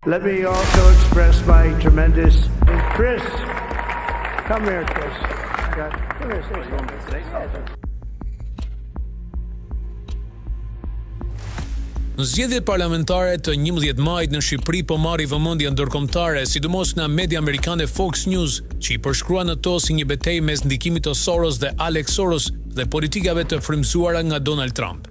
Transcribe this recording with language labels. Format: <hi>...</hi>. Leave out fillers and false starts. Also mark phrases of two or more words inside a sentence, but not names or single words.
<en>Let me also express my tremendous... Chris, come here, Chris. Come here, say something.</en> <sq>Në zgjedhjet parlamentare të 11 majit në Shqipëri po marri vëmendje ndërkombëtare, sidomos nga media amerikane Fox News, që i përshkrua në to si një betejë mes ndikimit të Soros dhe Alex Soros dhe politikave të frymëzuara nga Donald Trump.</sq>